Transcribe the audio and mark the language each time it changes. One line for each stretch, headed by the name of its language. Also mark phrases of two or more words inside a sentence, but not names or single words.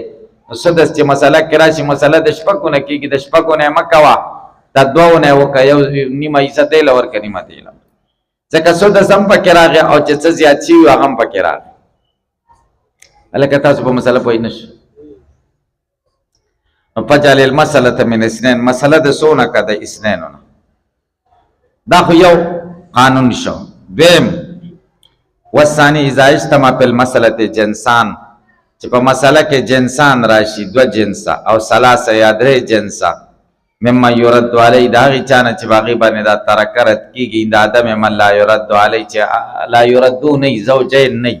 Pashto: نو سدس چې مسله کې راشي مسله د شپږو نه کېږي، د شپږو نه یې مه کوه د دوو نه یې وکړه یو نیمه حصه دی له ورکړه نیمه دی له، ځکه سدس هم پکې راغی او چې څه زیات شوي هغه هم پکې راغی. هلکه تاسو په مسله پوه نه شئ. نو
Arabic: فجعل المسألة من اثنین،
Pashto: مسله د څو نه که د اثنینو نه. دا خو یو قانون شو.
Arabic: دویم والثاني اذا اجتمع في المسألة جنسان،
Pashto: چې په مسله کې جنسان راشي دوه جنسه او ثلاثه یا درې جنسه
Arabic: مما یرد علی
Pashto: د هغې چا نه چې په هغې باندې دا ترکه رد کېږي د عدم
Arabic: من لا یرد علی
Pashto: چې لا یردو نه وي زوجین نه وي.